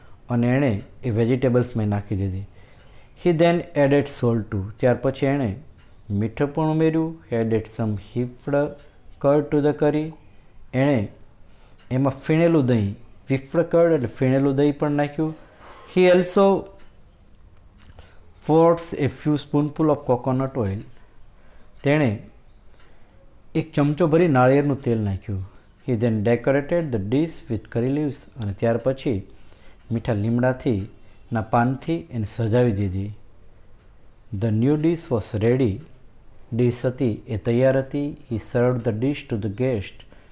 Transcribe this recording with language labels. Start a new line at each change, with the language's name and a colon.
Gujarati: અને એણે એ વેજીટેબલ્સમાં નાખી દીધી.
English: He then added salt too.
Gujarati: ત્યાર પછી એણે મીઠું પણ ઉમેર્યું.
English: Added some whipped curd to the curry.
Gujarati: એણે એમાં ફીણેલું દહીં, વિફ્ડ કર્ડ એટલે ફીણેલું દહીં પણ નાખ્યું.
English: He also pours a few spoonful of coconut oil.
Gujarati: તેણે એક ચમચો ભરી નાળિયેરનું તેલ નાખ્યું.
English: He then decorated the dish with curry leaves.
Gujarati: અને ત્યાર પછી મીઠા લીમડાથી ના પાનથી એને સજાવી દીધી.
English: The new dish was ready.
Gujarati: Dish હતી એ તૈયાર હતી.
English: He served the dish to the guest.